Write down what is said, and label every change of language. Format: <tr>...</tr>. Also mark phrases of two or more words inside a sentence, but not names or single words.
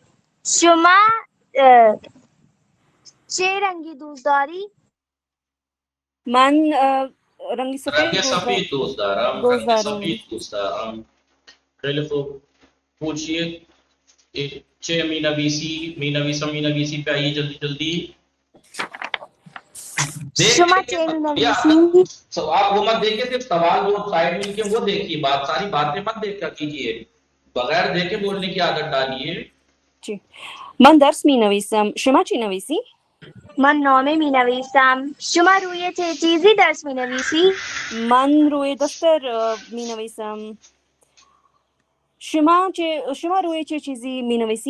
<fa>شما چه رنگی دوست داری؟ من رنگ رنگ سفید سفید دوست دارم. دوست رنگ دارم. سفید دوست دارم. خیلی خوب. پوچھئے چه می نویسی می نویسم می نویسی</fa> <ur>پہ آئیے جلدی جلدی.</ur> <fa>شما چه مینویسی؟</fa> <ur>آپ وہ مت دیکھیں، صرف سوال جو سائڈ میں لکھے وہ دیکھیے، بات ساری باتیں مت دیکھا کیجیے، بغیر دیکھے بولنے کی عادت ڈالیے.</ur> <fa>چی من درس مینویسم. شما چی نویسی؟ من نامه مینویسم. شما روی چه چیزی درس مینویسی؟ من روی دفتر مینویسم. شما روی چه چیزی مینویسی؟</fa>